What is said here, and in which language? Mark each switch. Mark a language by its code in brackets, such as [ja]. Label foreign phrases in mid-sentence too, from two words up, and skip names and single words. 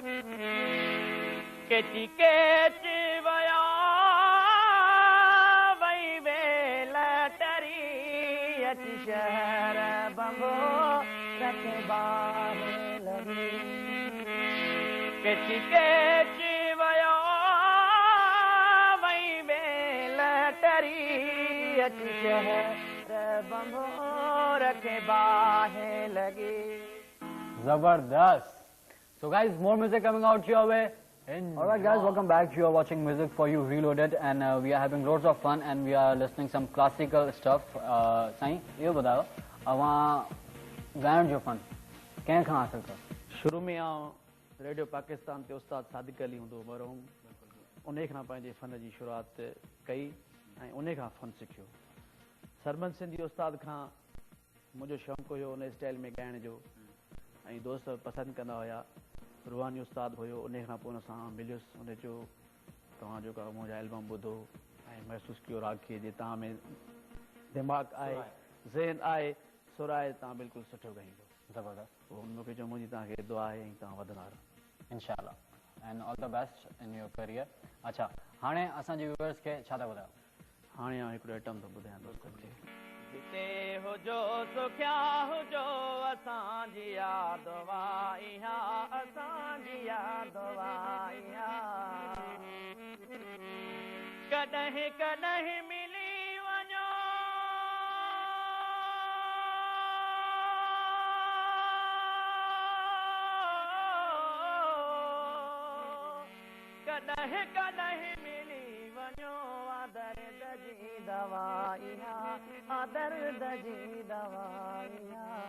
[sd] केची केची वया वई वेल टरी अची शहर बंबो रख बार लगी केची केची वया वई वेल टरी अची शहर बंबो रख बाहे लगी। Zabardast. [en] So guys, more music coming out your way. Alright guys, welcome back. You are watching Music for You Reloaded, and we are having loads of fun and we are listening some classical stuff. [hi] Sain, ये बताओ, [sd] अवां ॻाइण जो फन कंहिं खां हासिल कयो? शुरू में रेडियो पाकिस्तान ते उस्ताद सादिक अली हूंदो मरहूम, उन खां पंहिंजे फ़न जी शुरूआत कई ऐं उन खां फ़न सिखियो। सरमन सिंधी उस्ताद खां मुंहिंजो शौक़ु हुयो उन स्टाइल में ॻाइण जो ऐं दोस्त पसंदि कंदा हुया। रुहानी उस्ताद हुयो, उन खां पोइ उन सां मिलियुसि, उन जो तव्हां जेका मुंहिंजा एल्बम ॿुधो ऐं महसूसु कयो राग खे जे तव्हां में दिमाग़ु आहे, ज़हन आहे, सुर आहे, तव्हां बिल्कुलु सुठो ॻाईंदो। ज़बरदस्त। पोइ मूंखे चयो मुंहिंजी तव्हांखे दुआ आहे ऐं तव्हां वधंदा रहो। [en] इंशाल्लाह and all the best in your career. [sd] अच्छा, हाणे असांजे व्यूअर्स खे छा था ॿुधायो? हाणे हिकिड़ो आइटम थो ॿुधायां दोस्तनि खे। जिते हुजो सुखिया हुजो असांजी याद वाइया, असांजी याद वाइया। कॾहिं कॾहिं मिली वञो कॾहिं कॾहिं मिली वञो दर्द जी दवाइया, दर्द जी दवाइया।